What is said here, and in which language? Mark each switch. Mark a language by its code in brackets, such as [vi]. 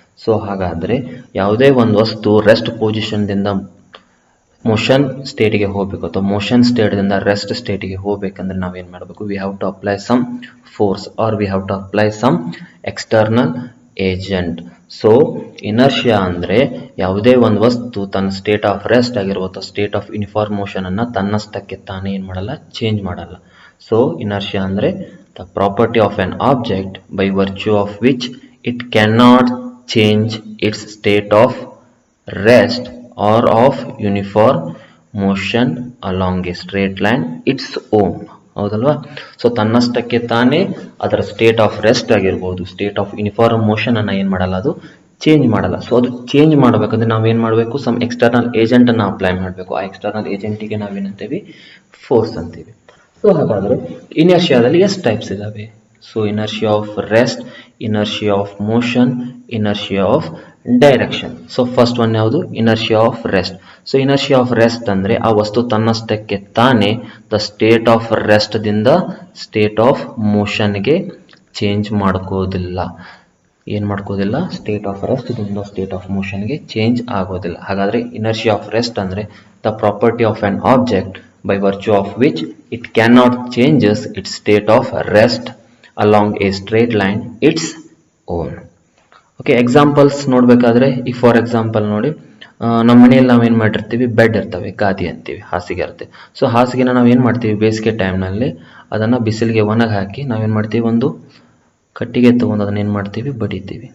[kn] So ಹಾಗಾದ್ರೆ ಯಾವುದೇ ಒಂದು ವಸ್ತು ರೆಸ್ಟ್ ಪೊಸಿಷನ್ ದಿಂದ ಮೋಷನ್ ಸ್ಟೇಟ್ಗೆ ಹೋಗಬೇಕು ಅಥವಾ ಮೋಷನ್ ಸ್ಟೇಟ್ ದಿಂದ ರೆಸ್ಟ್ ಸ್ಟೇಟ್ಗೆ ಹೋಗ್ಬೇಕಂದ್ರೆ ನಾವೇನ್ ಮಾಡಬೇಕು, [en] We have to apply some force or we have to apply some external agent. [kn] So inertia ಅಂದ್ರೆ ಯಾವುದೇ ಒಂದು ವಸ್ತು ತನ್ನ ಸ್ಟೇಟ್ ಆಫ್ ರೆಸ್ಟ್ ಆಗಿರ್ಬೋದು, ಸ್ಟೇಟ್ ಆಫ್ ಯೂನಿಫಾರ್ಮ್ ಮೋಷನ್ ಅನ್ನ ತನ್ನಷ್ಟಕ್ಕೆ ತಾನೇ ಏನ್ ಮಾಡಲ್ಲ, ಚೇಂಜ್ ಮಾಡಲ್ಲ. [en] So inertia ಅಂದ್ರೆ the property of an object by virtue of which it cannot change its state of rest or of uniform motion along a straight line its own. [kn] ಹೌದಲ್ವಾ? So ತನ್ನಷ್ಟಕ್ಕೆ ತಾನೇ ಅದರ ಸ್ಟೇಟ್ ಆಫ್ ರೆಸ್ಟ್ ಆಗಿರ್ಬೋದು, state of uniform motion ಅನ್ನ ಏನ್ ಮಾಡಲ್ಲ, ಅದು change ಮಾಡಲ್ಲ. ಸೊ ಅದು ಚೇಂಜ್ ಮಾಡಬೇಕಂದ್ರೆ ನಾವೇನ್ ಮಾಡಬೇಕು, ಸಮ್ ಎಕ್ಸ್ಟರ್ನಲ್ ಏಜೆಂಟ್ ಅನ್ನ ಅಪ್ಲೈ ಮಾಡಬೇಕು. ಆ ಎಕ್ಸ್ಟರ್ನಲ್ ಏಜೆಂಟಿಗೆ ನಾವೇನಂತೀವಿ, ಫೋರ್ಸ್ ಅಂತೀವಿ. ಸೊ ಹಾಗಾದ್ರೆ ಇನರ್ಷಿಯಾದಲ್ಲಿ ಎಷ್ಟು ಟೈಪ್ಸ್ ಇದಾವೆ? [en] So inertia of rest, inertia of motion, inertia of direction. [kn] So first one ಯಾವುದು, inertia of rest. So inertia of rest ಅಂದ್ರೆ ಆ ವಸ್ತು ತನ್ನಷ್ಟಕ್ಕೆ ತಾನೇ ದ ಸ್ಟೇಟ್ ಆಫ್ ರೆಸ್ಟ್ ದಿಂದ ಸ್ಟೇಟ್ ಆಫ್ ಮೋಷನ್ಗೆ ಚೇಂಜ್ ಮಾಡ್ಕೋದಿಲ್ಲ. ಏನ್ ಮಾಡ್ಕೋದಿಲ್ಲ, ಸ್ಟೇಟ್ ಆಫ್ ರೆಸ್ಟ್ ದಿಂದ ಸ್ಟೇಟ್ ಆಫ್ ಮೋಷನ್ಗೆ ಚೇಂಜ್ ಆಗೋದಿಲ್ಲ. [en] ಹಾಗಾದ್ರೆ inertia of rest ಅಂದ್ರೆ the property of an object by virtue of which it cannot changes its state of rest along a straight line its own. [kn] Okay, examples ನೋಡ್ಬೇಕಾದ್ರೆ ಈಗ for example ನೋಡಿ, ನಮ್ಮ ಮನೆಯಲ್ಲಿ ನಾವೇನ್ ಮಾಡಿರ್ತೀವಿ, ಬೆಡ್ ಇರ್ತವೆ, ಗಾದಿ ಅಂತೀವಿ, ಹಾಸಿಗೆ ಇರುತ್ತೆ. ಸೊ ಹಾಸಿಗೆನ ನಾವೇನ್ ಮಾಡ್ತೀವಿ, ಬೇಸಿಗೆ ಟೈಮ್ನಲ್ಲಿ ಅದನ್ನ ಬಿಸಿಲಿಗೆ ಒಣಗಿ ಹಾಕಿ ನಾವೇನ್ ಮಾಡ್ತೀವಿ, ಒಂದು ಕಟ್ಟಿಗೆ ತಗೊಂಡು ಅದನ್ನ ಏನ್ ಮಾಡ್ತೀವಿ, ಬಡಿತೀವಿ.